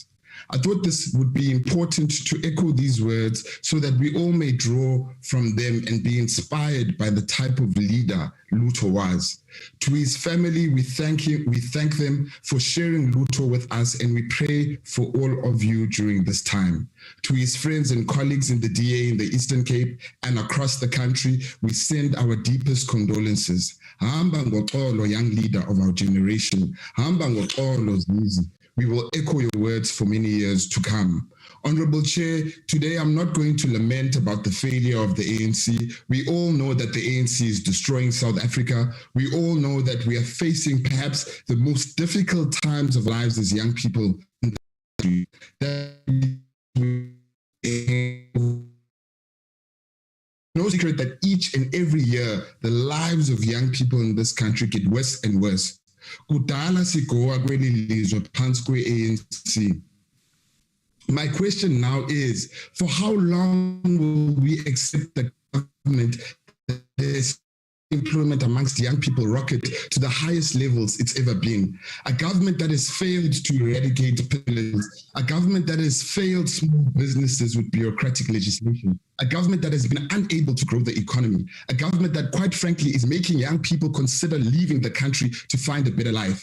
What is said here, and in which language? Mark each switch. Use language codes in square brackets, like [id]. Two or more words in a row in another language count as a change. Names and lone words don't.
[en] I thought this would be important to echo these words so that we all may draw from them and be inspired by the type of leader Lutho was. To his family, we thank them for sharing Lutho with us, and we pray for all of you during this time. To his friends and colleagues in the DA in the Eastern Cape and across the country, we send our deepest condolences. [xh] Hamba ngoxolo, [en] young leader of our generation. [xh] Hamba ngoxolo, Zizi. [en] We will echo your words for many years to come. Honorable Chair, today I'm not going to lament about the failure of the ANC. We all know that the ANC is destroying South Africa. We all know that we are facing perhaps the most difficult times of lives as young people in the country. No secret that each and every year, the lives of young people in this country get worse and worse. [xh] Kudala sigoa kweli lizwe phansi kwe-ANC. [en] My question now is, for how long will we accept the government that is employment amongst young people rocket to the highest levels it's ever been? A government that has failed to eradicate poverty, a government that has failed small businesses with bureaucratic legislation, a government that has been unable to grow the economy, a government that, quite frankly, is making young people consider leaving the country to find a better life.